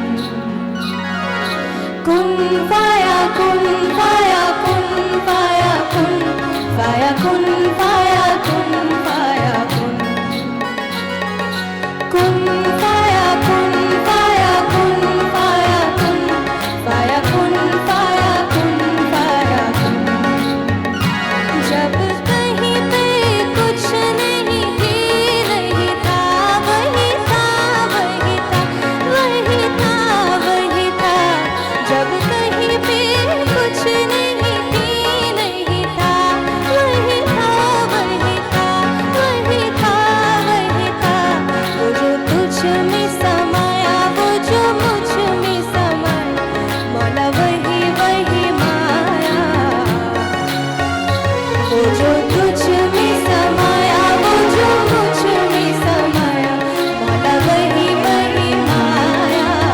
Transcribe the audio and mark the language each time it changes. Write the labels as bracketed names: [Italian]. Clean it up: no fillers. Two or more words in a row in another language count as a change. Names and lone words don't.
[Arabic] كن فيا كن فيا كن فيا كن فيا كن فيا كن فيا كن كن فيا كن فيا كن فيا كن فيا كن فيا كن فيا كن. [Hindi] जब कहीं पे कुछ नहीं थी, नहीं था, वही था, वही था, वही था, वही था। जब कहीं पे कुछ नहीं थी, नहीं था, वही था, वही था, वही था, वही था। वो जो तुझ में समाया, वो जो मुझ में समाया, मौला वही वही माया। वो जो तुझ में समाया, वो जो मुझ में समाया, मौला वही वही माया।